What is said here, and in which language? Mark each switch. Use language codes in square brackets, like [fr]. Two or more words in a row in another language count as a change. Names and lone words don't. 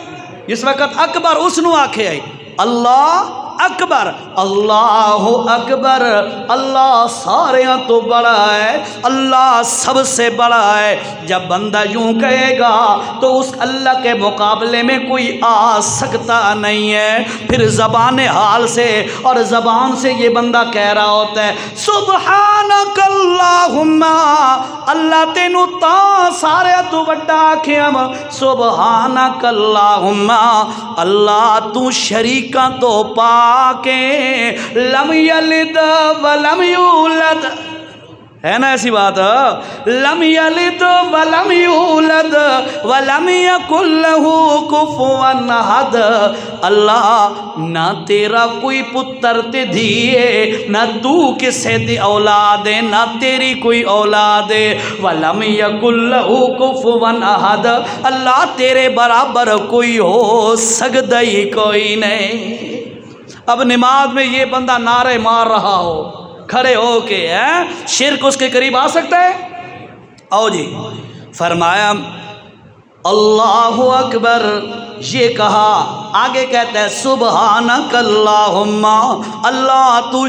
[pa] اس وقت اکبر اوہنوں آکھے آئی, [ar] الله أكبر، الله أكبر, [pa] اللہ سارے تو بڑا ہے, [ur] اللہ سب سے بڑا ہے. جب بندہ یوں کہے گا تو اس اللہ کے مقابلے میں کوئی آ سکتا نہیں ہے. پھر زبان حال سے اور زبان سے یہ بندہ کہہ رہا ہوتا ہے سبحانک اللہم, [pa] اللہ تینوں تا سارے تو بڑا آکھیا سبحانک اللہم، اللہ تو شریکا تو پاکے, [ar] لم يلد ولم يولد, [ur] ہے نا ایسی بات, [ar] لم يلد ولم يولد ولم يكن له كفوا أحد, [pa] اللہ نا تیرا کوئی پتر تے دئیے، نا تو کسے دی اولاد ہے، نا تیری کوئی اولاد ہے, [ar] ولم يكن له كفوا أحد, [pa] اللہ تیرے برابر کوئی ہو سکتا ہی کوئی نہیں. [ur] اب نماز میں یہ بندہ نعرے مار رہا ہو کھڑے ہو کے، ہے شرک اس کے قریب آ سکتا ہے? آؤ جی، فرمایا اللہ اکبر، یہ کہا، آگے کہتا ہے سبحانک اللہم، اللہ تو